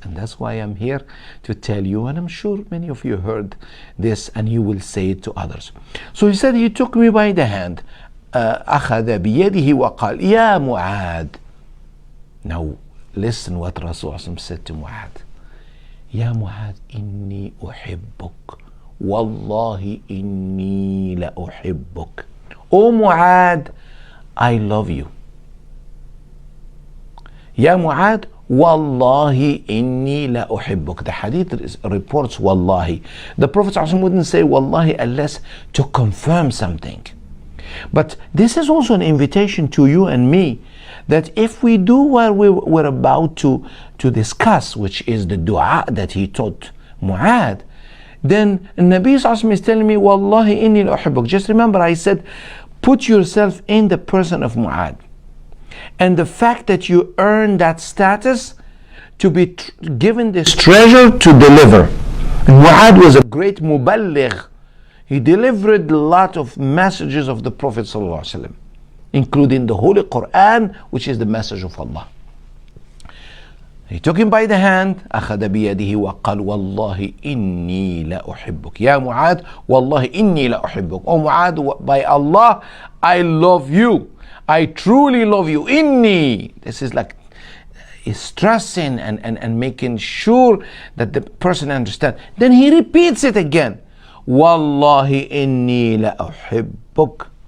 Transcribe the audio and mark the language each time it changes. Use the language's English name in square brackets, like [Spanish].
[English] And that's why I'm here to tell you, and I'm sure many of you heard this and you will say it to others. So he said, he took me by the hand, [Arabic] أخذ بيده وقال يا معاذ. [English] Now listen what Rasul said to Mu'ad. [Arabic] يا معاذ إني أحبك والله إني لأحبك. [English] Oh Mu'ad, I love you. [Arabic] يا معاذ والله إني لأحبك. [English] The hadith reports wallahi. The Prophet ﷺ wouldn't say wallahi unless to confirm something. But this is also an invitation to you and me, that if we do what we're about to discuss, which is the dua that he taught Mu'ad, then Nabi Sallallahu is telling me, [Arabic] Wallahi inni la uhibbuk. [English] Just remember, I said, put yourself in the person of Mu'ad. And the fact that you earn that status to be given this treasure to deliver. And Mu'ad was a great muballigh. He delivered a lot of messages of the Prophet ﷺ, including the Holy Quran, which is the message of Allah. He took him by the hand, [Arabic] أخذ بيده وقال والله إني لا أحبك. يا معاذ والله إني لا أحبك. [English] Oh Mu'ad, by Allah, I love you. I truly love you. Inni. This is like stressing and making sure that the person understands. Then he repeats it again. [Arabic] Wallahi inni la uhibbuk.